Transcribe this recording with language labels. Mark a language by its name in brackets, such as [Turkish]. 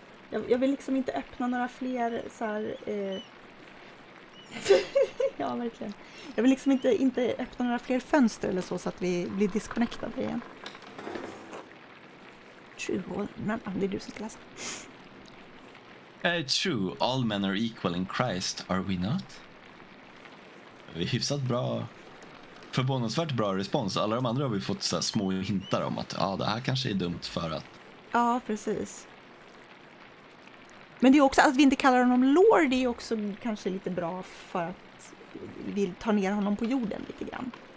[Swedish] Jag vill liksom inte öppna några fler så här... Ja, verkligen. Jag vill liksom inte öppna några fler fönster eller så att vi blir disconnectade igen. True, det är du som ska läsa. [English] True, all men are equal in Christ, are we not? [Swedish] Det är hyfsat bra, förvånansvärt bra respons. Alla de andra har vi fått så här små hintar om att det här kanske är dumt för att... Ja, precis. Men det är också att vi inte kallar honom Lord, det är också kanske lite bra för att vi tar ner honom på jorden lite grann.